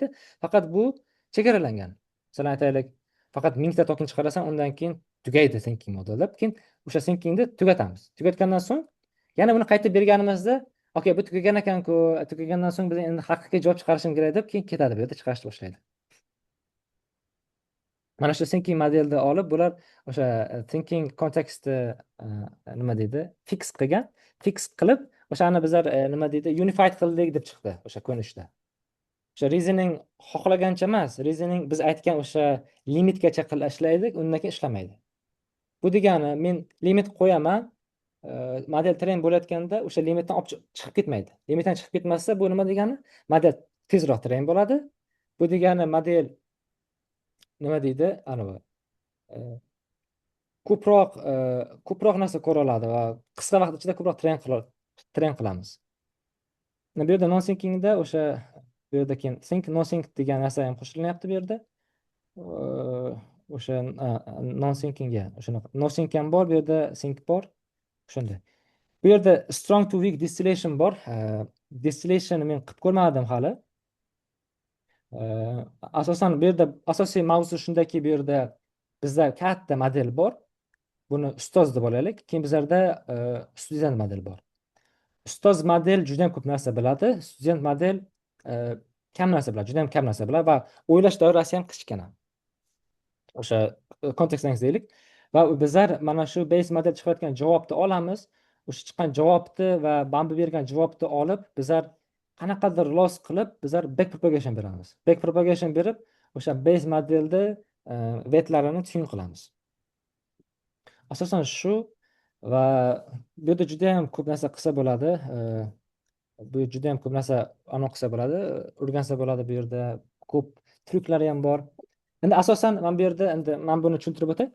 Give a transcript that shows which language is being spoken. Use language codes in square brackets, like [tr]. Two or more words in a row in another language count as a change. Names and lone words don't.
[uz] Faqat bu chegaralangan. Masalan aytaylik, faqat 1000 ta token chiqarasan, undan keyin tugaydi [en] thinking modeli. [uz] Keyin o'sha thinkingni tugatamiz. Tugatgandan so'ng yana buni qaytib berganimizda, okey, bu tugagan ekan-ku, tugagandan so'ng biz endi haqiqiy javob chiqarishim kerak deb keyin ketadi, bu yerda chiqarishni boshlaydi. Mana shu [en] thinking modelni [uz] olib, bular o'sha [en] thinking context [uz] nima deydi, fix qilib, o'shani bizlar nima deydi, unified qildik deb chiqdi o'sha ko'rinishda. O'sha reasoning xohlagancha emas, reasoning biz aytgan o'sha limitgacha ishlaydi, undan keyin ishlamaydi. Bu degani, men limit qo'yaman, model train bo'layotganda o'sha limitdan olib chiqib ketmaydi. Limitdan chiqib ketmasa, bu nima degani? Model tezroq train bo'ladi. Bu degani model nima deydi, ko'proq narsa ko'ra oladi va qisqa vaqt ichida ko'proq train qilamiz. Bu yerda non-thinkingda o'sha bu yerda keyin no-think degan narsa ham qo'shilinyapti bu yerda. O'sha non-thinkingga shunaqa no-think ham bor, bu yerda think bor. Shunday. Bu yerda [en] strong to weak distillation [uz] bor. Distillation men qilib ko'rmadim hali. Asosan bu yerda asosiy mavzu shundaki, bu yerda bizda katta model bor. Buni ustoz deb olaylik. Keyin bizlarda [en] student model [uz] bor. Ustoz model juda ham ko'p narsa biladi. [en] Student model [uz] kam narsa biladi, juda ham kam narsa biladi va o'ylash doirasi ham kichkina. O'sha kontekstdan deylik. Va bizlar mana shu [en] base model [uz] chiqarayotgan javobni olamiz. o'sha chiqqan javobni va Bambi bergan javobni olib bizlar qanaqadir loss qilib bizlar [en] back propagation [uz] beramiz. [en] Back propagation [uz] berib o'sha [en] base modelni [uz] vetlarini tune qilamiz. Asosan shu va bu yerda juda ham ko'p narsa qilsa bo'ladi. Bu juda ham ko'p narsa qilsa bo'ladi, o'rgansa bo'ladi. Bu yerda ko'p tryuklari ham bor. Endi asosan mana bu yerda endi men buni tushuntirib o'tay.